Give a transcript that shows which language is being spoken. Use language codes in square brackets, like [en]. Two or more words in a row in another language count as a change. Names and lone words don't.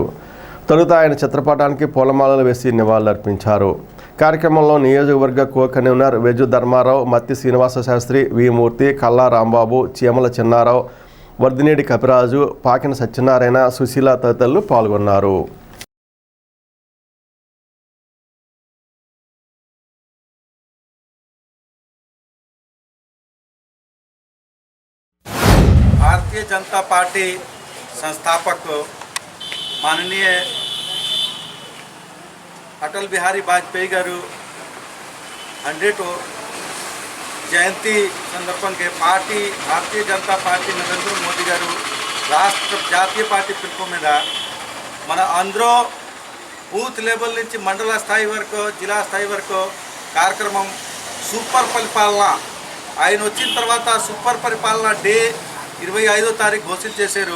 [te] తొలుత ఆయన చిత్రపటానికి పూలమాలలు వేసి నివాళులర్పించారు. కార్యక్రమంలో నియోజకవర్గ కో కన్వీనర్ వెజ్జు ధర్మారావు, మత్తి శ్రీనివాస శాస్త్రి, వి మూర్తి, కల్లా రాంబాబు, చీమల చిన్నారావు, వర్ధినేడి కపిరాజు, పాకిన సత్యనారాయణ, సుశీల తదితరులు పాల్గొన్నారు. భారతీయ జనతా పార్టీ సంస్థాపక మాననీయ అటల్ బిహారీ వాజపేయి గారు 100వ జయంతి సందర్భంగా పార్టీ భారతీయ జనతా పార్టీ నరేంద్ర మోదీ గారు రాష్ట్ర జాతీయ పార్టీ పిలుపు మీద మన అందరూ [en] booth level [te] నుంచి మండల స్థాయి వరకు, జిల్లా స్థాయి వరకు కార్యక్రమం సూపర్ పరిపాలన, ఆయన వచ్చిన తర్వాత సూపర్ పరిపాలన డే 25వ తారీఖు ఘోషణ చేశారు.